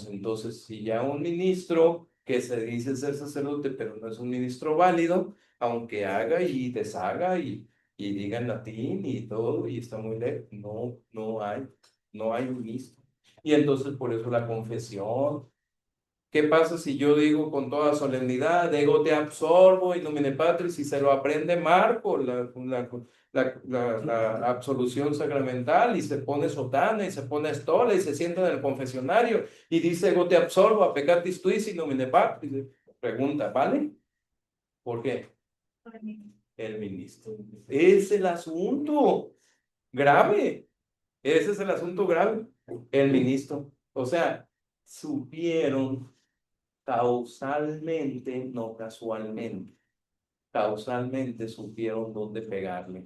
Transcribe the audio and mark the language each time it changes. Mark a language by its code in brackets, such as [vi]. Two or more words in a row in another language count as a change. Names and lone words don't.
[es] Entonces, si ya un ministro que se dice ser sacerdote, pero no es un ministro válido, aunque haga y deshaga y diga en latín y todo, y está muy lejos, no hay ministro. Y entonces por eso la confesión. ¿Qué pasa si yo digo con toda solemnidad, [la] ego te absorbo in nomine Patris, [es] y se lo aprende Marco, la absolución sacramental, y se pone sotana, y se pone estola, y se sienta en el confesionario, y dice, [la] ego te absorbo, a peccatis tuis in nomine Patris? [es] Pregunta, ¿vale? ¿Por qué? El ministro. Es el asunto grave. Ese es el asunto grave. El ministro. O sea, supieron causalmente, no casualmente, causalmente supieron dónde pegarle.